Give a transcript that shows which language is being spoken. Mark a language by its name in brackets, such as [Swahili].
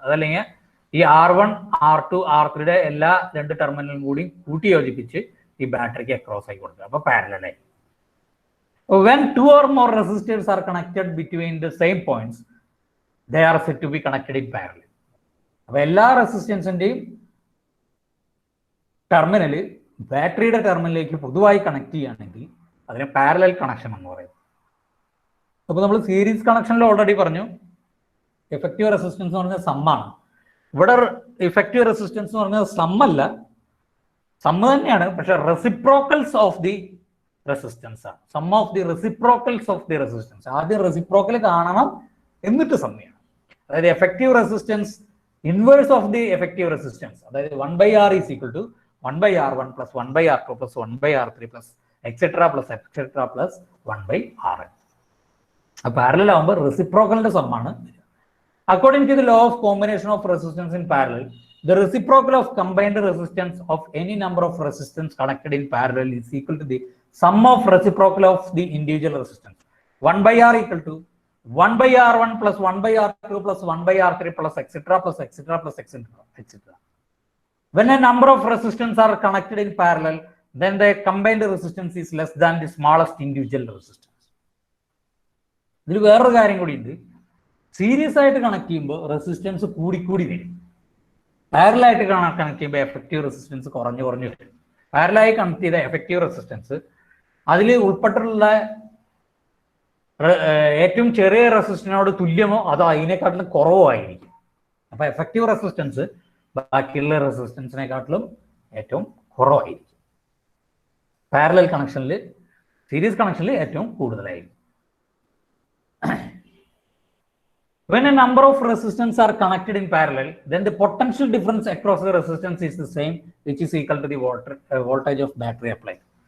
[Malayalam] അതല്ലെങ്കിൽ ഈ R1, R2, R3യുടെ എല്ലാ രണ്ട് ടെർമിനലും കൂടി കൂട്ടി യോജിപ്പിച്ച് ഈ ബാറ്ററിക്ക് അക്രോസ് ആയി കൊടുക്കുക. അപ്പൊ പാരലലായി. [English] When two or more resistors are connected between the same points, they are said to be connected in parallel. [Malayalam] അപ്പൊ എല്ലാ റെസിസ്റ്റൻസിന്റെയും ടെർമിനല് ബാറ്ററിയുടെ ടെർമിനലിലേക്ക് പൊതുവായി കണക്ട് ചെയ്യുകയാണെങ്കിൽ അതിന് പാരലൽ കണക്ഷൻ എന്ന് പറയും. അപ്പൊ നമ്മൾ സീരീസ് കണക്ഷനിൽ ഓൾറെഡി പറഞ്ഞു എഫക്റ്റീവ് റെസിസ്റ്റൻസ് എന്ന് പറഞ്ഞാൽ സമ്മാണ്. ഇവിടെ ഇഫക്റ്റീവ് റെസിസ്റ്റൻസ് എന്ന് പറഞ്ഞാൽ സമ്മല്ല, സമ്മ് തന്നെയാണ്, പക്ഷെ [English] reciprocals of the resistance [Malayalam] ആണ്. [English] Sum of the reciprocals of the resistance. [Malayalam] ആദ്യം റെസിപ്രോക്കൽ കാണണം, എന്നിട്ട് സമ്മയാണ്. [English] അതായത് effective resistance inverse of the effective resistance, അതായത് 1/R is equal to 1/R1 plus 1/R2 plus 1/R3 plus etcetera plus 1/Rn. [Malayalam] Parallel ആകുമ്പോൾ റെസിപ്രോക്കലിന്റെ സമ്മാണ്. [English] According to the law of combination of resistance in parallel, the reciprocal of combined resistance of any number of resistance connected in parallel is equal to the sum of reciprocal of the individual resistance. 1/R equal to 1/R1 plus 1/R2 plus 1/R3 plus etc. When a number of resistance are connected in parallel, then the combined resistance is less than the smallest individual resistance. [Malayalam] ഇതിൽ വേറൊരു കാര്യം കൂടി ഉണ്ട്. Series ആയിട്ട് connect ചെയ്യുമ്പോൾ resistance കൂടി വരും. പാരലായിട്ട് കണക്ട് ചെയ്യുമ്പോൾ എഫക്റ്റീവ് റെസിസ്റ്റൻസ് കുറഞ്ഞു വരും. പാരലായി കണക്ട് ചെയ്ത എഫക്റ്റീവ് റെസിസ്റ്റൻസ് അതിൽ ഉൾപ്പെട്ടിട്ടുള്ള ഏറ്റവും ചെറിയ റെസിസ്റ്റൻസിനോട് തുല്യമോ അതോ അതിനെക്കാട്ടിലും കുറവോ ആയിരിക്കും. അപ്പൊ എഫക്റ്റീവ് റെസിസ്റ്റൻസ് ബാക്കിയുള്ള റെസിസ്റ്റൻസിനെക്കാട്ടിലും ഏറ്റവും കുറവായിരിക്കും. പാരലൽ കണക്ഷനിൽ, സീരീസ് കണക്ഷനിൽ ഏറ്റവും കൂടുതലായിരിക്കും. [English] When a number of resistors are connected in parallel, then the potential difference across the resistance is the same, which is equal to the voltage of battery applied.